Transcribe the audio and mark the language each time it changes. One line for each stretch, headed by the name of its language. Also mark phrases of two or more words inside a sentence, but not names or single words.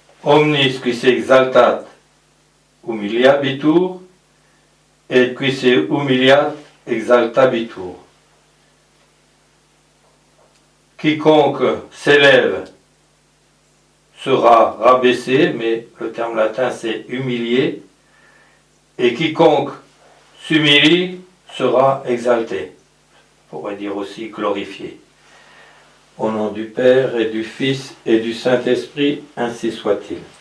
Latin: omnis qui se exaltat humiliabitur, et qui se humiliat exaltabitur.
French: Quiconque s'élève sera rabaissé, mais le terme latin c'est humilié, et quiconque s'humilie sera exalté. On pourrait dire aussi glorifié. Au nom du Père et du Fils et du Saint-Esprit, ainsi soit-il.